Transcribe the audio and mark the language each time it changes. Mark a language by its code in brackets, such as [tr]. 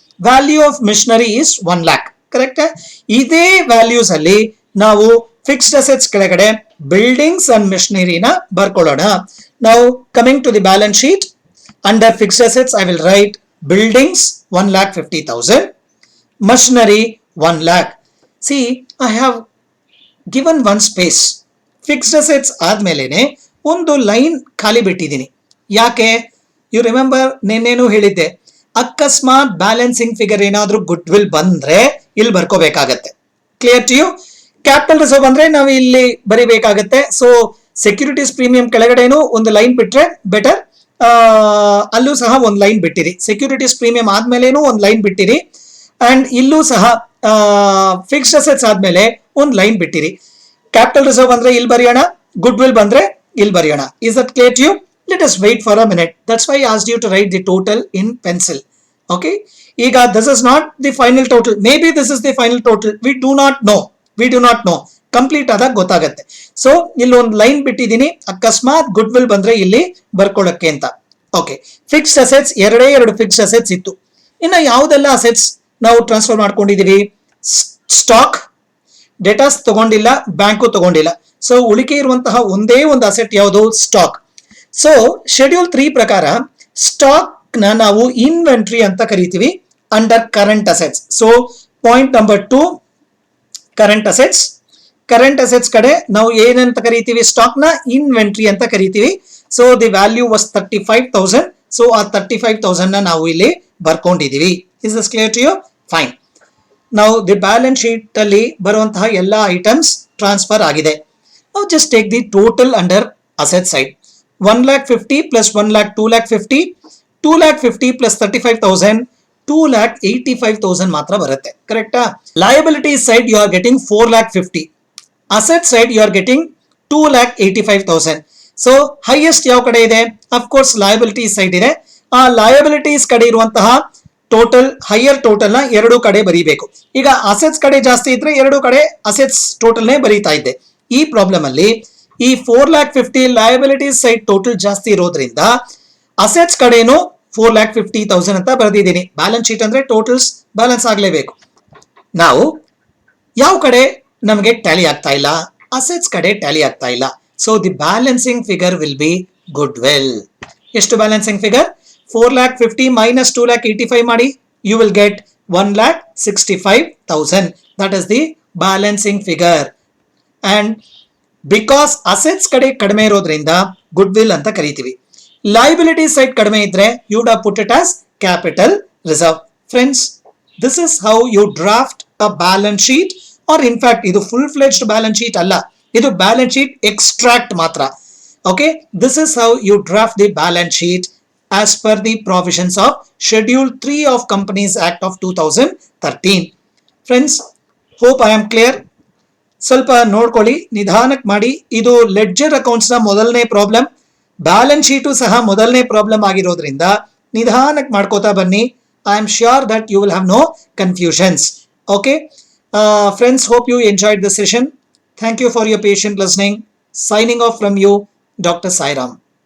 [en] value of machinery is [kn] 1 lakh. ಕರೆಕ್ಟಾ? ಇದೇ values ಅಲ್ಲಿ ನಾವು ಫಿಕ್ಸ್ಡ್ ಅಸೆಟ್ಸ್ ಕೆಳಗಡೆ ಬಿಲ್ಡಿಂಗ್ಸ್ ಅಂಡ್ ಮಿಷನರಿನ ಬರ್ಕೊಳ್ಳೋಣ. [en] ನಾವು coming to the balance sheet, under fixed assets I will write buildings 1,50,000, machinery 1 lakh. See, I have given one space. [kn] Fixed assets ಆದ್ಮೇಲೆನೆ ಒಂದು line ಖಾಲಿ ಬಿಟ್ಟಿದ್ದೀನಿ. ಯಾಕೆ? [en] you remember, [kn] ನೆನ್ನೇನು ಹೇಳಿದ್ದೆ, ಅಕಸ್ಮಾತ್ ಬ್ಯಾಲೆನ್ಸಿಂಗ್ ಫಿಗರ್ ಏನಾದ್ರೂ good will ಬಂದ್ರೆ ಇಲ್ಲಿ ಬರ್ಕೋಬೇಕಾಗತ್ತೆ. [en] Clear to you? [kn] Capital reserve ಅಂದ್ರೆ ನಾವು ಇಲ್ಲಿ ಬರಿಬೇಕಾಗತ್ತೆ. ಸೊ ಸೆಕ್ಯೂರಿಟೀಸ್ ಪ್ರೀಮಿಯಂ ಕೆಳಗಡೆನು ಒಂದು ಲೈನ್ ಬಿಟ್ರೆ ಬೆಟರ್. ಅಲ್ಲೂ ಸಹ ಒಂದು ಲೈನ್ ಬಿಟ್ಟಿರಿ. ಸೆಕ್ಯೂರಿಟೀಸ್ ಪ್ರೀಮಿಯಂ ಆದ್ಮೇಲೇನು ಒಂದು ಲೈನ್ ಬಿಟ್ಟಿರಿ. ಅಂಡ್ ಇಲ್ಲೂ ಸಹ ಫಿಕ್ಸ್ಡ್ ಅಸೆಟ್ಸ್ ಆದ್ಮೇಲೆ ಒಂದು ಲೈನ್ ಬಿಟ್ಟಿರಿ. ಕ್ಯಾಪಿಟಲ್ ರಿಸರ್ವ್ ಅಂದ್ರೆ ಇಲ್ಲಿ ಬರೆಯೋಣ, ಗುಡ್ ವಿಲ್ ಬಂದ್ರೆ ಇಲ್ಲಿ ಬರೆಯೋಣ. [en] Is that clear to you? Let us wait for a minute. That's why I asked you to write the total in pencil. Okay? ಈಗ this is not the final total. Maybe this is the final total. We do not know. [kn] Complete ಆದಾಗ ಗೊತ್ತಾಗತ್ತೆ. So ಇಲ್ಲಿ ಒಂದು line ಬಿಟ್ಟಿದ್ದೀನಿ, ಅಕಸ್ಮಾತ್ good will ಬಂದ್ರೆ ಇಲ್ಲಿ ಬರ್ಕೊಳ್ಳಕ್ಕೆ ಅಂತ. ಓಕೆ, ಫಿಕ್ಸ್ಡ್ ಅಸೆಟ್ಸ್ ಎರಡೇ ಎರಡು ಫಿಕ್ಸ್ಡ್ ಅಸೆಟ್ಸ್ ಇತ್ತು. ಇನ್ನು ಯಾವುದೆಲ್ಲ ಅಸೆಟ್ಸ್ ನಾವು ಟ್ರಾನ್ಸ್ಫರ್ ಮಾಡ್ಕೊಂಡಿದೀವಿ? ಸ್ಟಾಕ್, ಡೇಟಾಸ್ ತಗೊಂಡಿಲ್ಲ, ಬ್ಯಾಂಕು ತಗೊಂಡಿಲ್ಲ. ಸೊ ಉಳಿಕೆ ಇರುವಂತಹ ಒಂದೇ ಒಂದು ಅಸೆಟ್ ಯಾವುದು? ಸ್ಟಾಕ್. ಸೊ ಶೆಡ್ಯೂಲ್ 3 ಪ್ರಕಾರ ಸ್ಟಾಕ್ ನ ನಾವು ಇನ್ವೆಂಟ್ರಿ ಅಂತ ಕರಿತೀವಿ under current assets. So point number 2, current assets. Current assets ಕಡೆ ನಾವು ಏನಂತ ಕರಿತೀವಿ? ಸ್ಟಾಕ್ ನ ಇನ್ವೆಂಟ್ರಿ ಅಂತ ಕರಿತೀವಿ. [en] So the value was 35,000. [kn] So ಆ 35,000 ನ ನಾವು ಇಲ್ಲಿ ಬರ್ಕೊಂಡಿದೀವಿ. [en] Is this clear to you? Fine. [kn] ನಾವು ದಿ ಬ್ಯಾಲೆನ್ಸ್ ಶೀಟ್ ಅಲ್ಲಿ ಬರುವಂತಹ ಎಲ್ಲ ಐಟಮ್ಸ್ ಟ್ರಾನ್ಸ್ಫರ್ ಆಗಿದೆ. [en] ನಾವು just take the total under asset side. [kn] 1,50,000 plus 1 lakh 2,50,000, 2,50,000 plus 35,000, 2,85,000 ಮಾತ್ರ ಬರುತ್ತೆ. [en] ಕರೆಕ್ಟಾ? Liability side you are getting 4,50,000. Asset side you are getting 2,85,000. [kn] So highest ಯಾವ ಕಡೆ ಇದೆ? ಅಫ್ಕೋರ್ಸ್ ಲಯಬಿಲಿಟಿ ಸೈಡ್ ಇದೆ. ಆ ಲಯಬಿಲಿಟೀಸ್ ಕಡೆ ಇರುವಂತಹ ಟೋಟಲ್, ಹೈಯರ್ ಟೋಟಲ್ ನ ಎರಡು ಕಡೆ ಬರೀಬೇಕು. ಈಗ ಅಸೆಟ್ಸ್ ಕಡೆ ಜಾಸ್ತಿ ಇದ್ರೆ ಎರಡು ಕಡೆ ಅಸೆಟ್ಸ್ ಟೋಟಲ್ನೇ ಬರೀತಾ ಇದ್ದೆ. ಈ ಪ್ರಾಬ್ಲಮ್ ಅಲ್ಲಿ ಈ 4,50,000 ಲಯಬಿಲಿಟೀಸ್ ಸೈಡ್ ಟೋಟಲ್ ಜಾಸ್ತಿ ಇರೋದ್ರಿಂದ ಅಸೆಟ್ಸ್ ಕಡೆನು 4,50,000 ಅಂತ ಬರೆದಿದ್ದೀನಿ. ಬ್ಯಾಲೆನ್ಸ್ ಶೀಟ್ ಅಂದ್ರೆ ಟೋಟಲ್ಸ್ ಬ್ಯಾಲೆನ್ಸ್ ಆಗಲೇಬೇಕು. ನಾವು ಯಾವ ಕಡೆ ನಮಗೆ ಟ್ಯಾಲಿ ಆಗ್ತಾ ಇಲ್ಲ? ಅಸೆಟ್ಸ್ ಕಡೆ ಟ್ಯಾಲಿ ಆಗ್ತಾ ಇಲ್ಲ. [en] So the balancing figure will be good will. [kn] ಎಷ್ಟು ಬ್ಯಾಲೆನ್ಸಿಂಗ್ ಫಿಗರ್? [en] 4,50,000 minus 2,85,000 ಮಾಡಿ, you will get 1,65,000. That is the balancing figure. [kn] And because assets ಕಡೆ ಕಡಿಮೆ ಇರೋದ್ರಿಂದ ಗುಡ್ ವಿಲ್ ಅಂತ ಕರಿತೀವಿ. ಲಯಬಿಲಿಟಿ ಸೈಡ್ ಕಡಿಮೆ ಇದ್ರೆ [en] you would have put it as capital reserve. Friends, this is how you draft a balance sheet, or in fact [kn] ಇದು full fledged balance sheet ಅಲ್ಲ, ಇದು balance sheet extract ಮಾತ್ರ. [en] Okay, this is how you draft the balance sheet as per the provisions of Schedule 3 of Companies Act of 2013. Friends, hope I am clear. [kn] ಸ್ವಲ್ಪ ನೋಡ್ಕೊಳ್ಳಿ, ನಿಧಾನಕ್ಕೆ ಮಾಡಿ. ಇದು ledger ಅಕೌಂಟ್ಸ್ನ ಮೊದಲನೇ problem, balance sheet ಸಹ ಮೊದಲನೇ problem ಆಗಿರೋದ್ರಿಂದ ನಿಧಾನಕ್ಕೆ ಮಾಡ್ಕೋತಾ ಬನ್ನಿ. [en] I am sure that you will have no confusions. Okay friends, hope you enjoyed the session. Thank you for your patient listening. Signing off from you, Dr. Sairam.